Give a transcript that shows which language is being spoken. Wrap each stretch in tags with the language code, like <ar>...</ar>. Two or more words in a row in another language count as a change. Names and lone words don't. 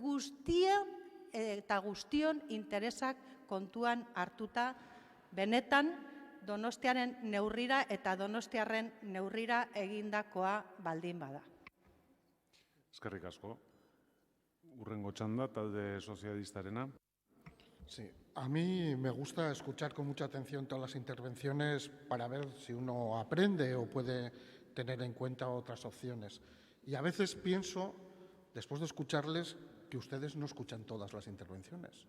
<eu>Guztion interesak kontuan hartuta, benetan Donostiaren neurrira eta Donostiarren neurrira egindakoa baldin bada. Eskerrik asko. Hurrengo txanda, talde sozialistarena.</eu> <es>Sí, a mí me gusta escuchar con mucha atención todas las intervenciones para ver si uno aprende o puede tener en cuenta otras opciones. Y a veces pienso, después de escucharles, que ustedes no escuchan todas las intervenciones.</es>